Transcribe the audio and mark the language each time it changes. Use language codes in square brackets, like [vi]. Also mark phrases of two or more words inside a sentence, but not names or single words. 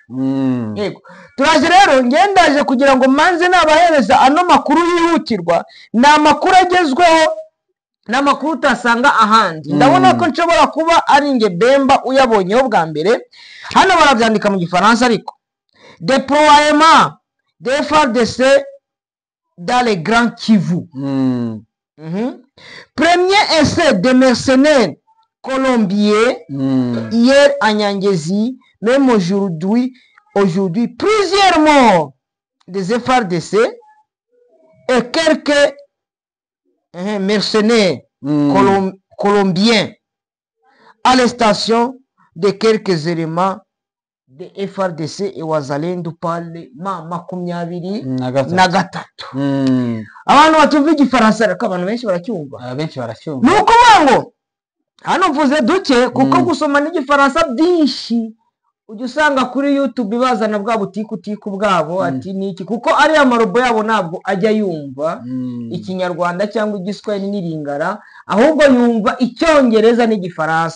[rw] Yego, turaje rero, ngendaje kugira ngo manze nabahereza ano makuru yihutirwa, na amakuru agezweho, na makuru utasanga ahandi. Ndabona ko nshobora kuba ari nge Bemba uyabonyeho bwa mbere. Hano barabyandika mu Gifaransa, ariko [fr] déploiement des FARDC dans les Grands Kivu. Premier essai de mercenaires colombiens hier à Nyangezi. Même aujourd'hui plusieurs morts des FARDC et quelques mercenaires colombiens à l'arrestation de quelques éléments de FARDC et Wazalendu [rw] pale makumyabiri na gatatu. Abantu batumva Igifaransa, ariko abantu benshi baracyumva. Nuko mango hano mvuze duke, kuko gusoma n'Igifaransa byinshi ujya usanga kuri YouTube bazana bwa butiku bwabo ati niki, kuko ariya marobo yabo ntabwo ajya yumva ikinyarwanda cyangwa igiswahili n'iringara, ahubwo yumva icyongereza n'igifaransa.